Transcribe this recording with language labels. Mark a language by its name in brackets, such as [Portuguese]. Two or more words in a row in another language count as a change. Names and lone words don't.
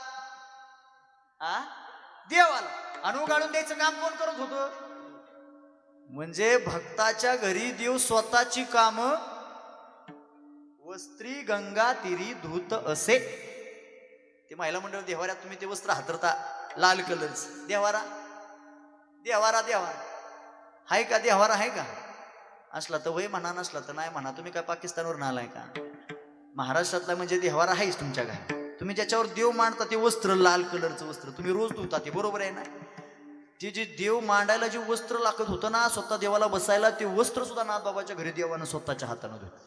[Marathi] देवाला. आणि उगाळून द्यायचं काम कोण करत होतं? म्हणजे भक्ताच्या घरी देव स्वतःची काम वस्त्री गंगा तिरी धूत असे. ते महिला मंडळ देवाऱ्यात तुम्ही ते वस्त्र हातरता लाल कलरच. देवारा देवारा देवारा हाय का? देवारा आहे का? असला तर वय म्हणा, नसला तर नाही म्हणा. तुम्ही काय पाकिस्तानवर आलाय का? महाराष्ट्रातला म्हणजे देवारा आहेच तुमच्या घरी. तुम्ही ज्याच्यावर देव मांडता ते वस्त्र लाल कलरचं वस्त्र तुम्ही रोज धुता, ते बरोबर आहे ना? ते जे देव मांडायला जे वस्त्र लागत होतं ना, स्वतः देवाला बसायला, ते वस्त्र सुद्धा नाथबाबाच्या घरी देवानं स्वतःच्या हातानं धुतलं.